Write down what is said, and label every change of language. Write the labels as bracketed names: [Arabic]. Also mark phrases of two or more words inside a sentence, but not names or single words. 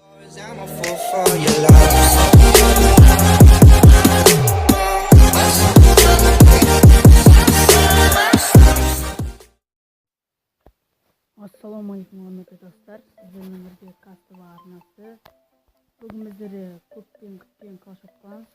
[English] I'm a fool for your love. [Kazakh] Ассаламалейкум құрметті достар, сіздермен бірге кастова арнасы. Бүгін біздерде көптен күткен Clash of Clans.